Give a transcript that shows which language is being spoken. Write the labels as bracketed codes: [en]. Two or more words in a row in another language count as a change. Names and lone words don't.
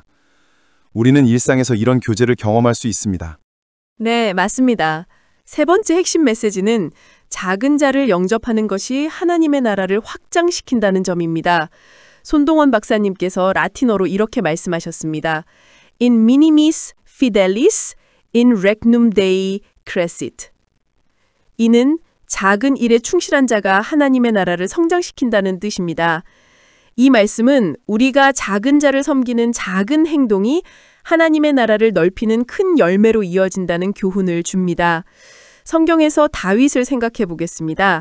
[ko] 우리는 일상에서 이런 교제를 경험할 수 있습니다. 네, 맞습니다. 세 번째 핵심 메시지는 작은 자를 영접하는 것이 하나님의 나라를 확장시킨다는 점입니다. 손동원 박사님께서 라틴어로 이렇게 말씀하셨습니다. [la] In minimis fidelis, in regnum Dei crescit. [ko] 이는 작은 일에 충실한 자가 하나님의 나라를 성장시킨다는 뜻입니다. 이 말씀은 우리가 작은 자를 섬기는 작은 행동이 하나님의 나라를 넓히는 큰 열매로 이어진다는 교훈을 줍니다. 성경에서 다윗을 생각해 보겠습니다.